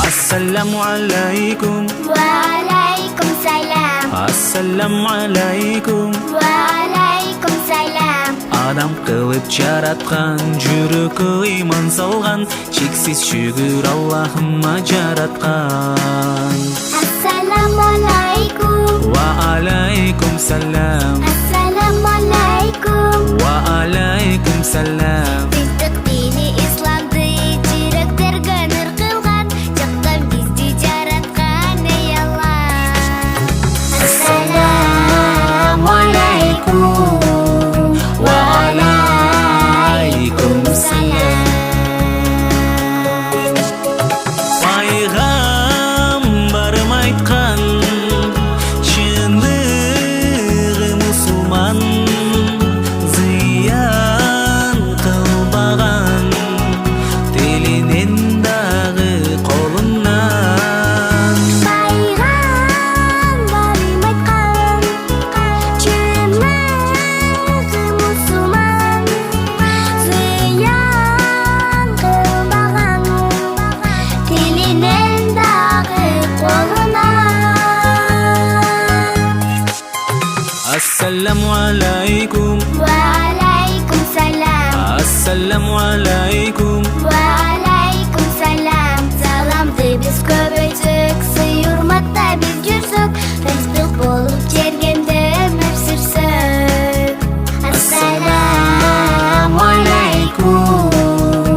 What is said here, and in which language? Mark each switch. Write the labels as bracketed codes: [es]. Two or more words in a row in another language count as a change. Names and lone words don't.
[ar] السلام عليكم. Waalaikumsalam. السلام عليكم. Waalaikumsalam. [ky] Адам кылып жараткан, жүрөккө ыйман салган, чексиз шүгүр Аллахыма жараткан. [ar] السلام عليكم. وعليكم السلام. السلام عليكم. وعليكم السلام. [ky] Биздик дини исламды жүрөктөргө нур кылган, жактан бизди жараткан эй Аллах. [ar] السلام عليكم. وعليكم السلام. [ky] Пайгамбарым айткан, чындыгы мусулман, зыян кылбаган, тилинен дагы колунан. Пайгамбарым айткан, чындыгы мусулман, зыян кылбаган, тилинен дагы колунан. [ar] السلام عليكم. Waalaikumsalam. السلام عليكم. Waalaikumsalam. [ky] Salamды биз көбөйтсөк, сый-урматта биз жүрсөк, тынчтык болуп жергенде өмүр сүрсөк. [ar] السلام عليكم.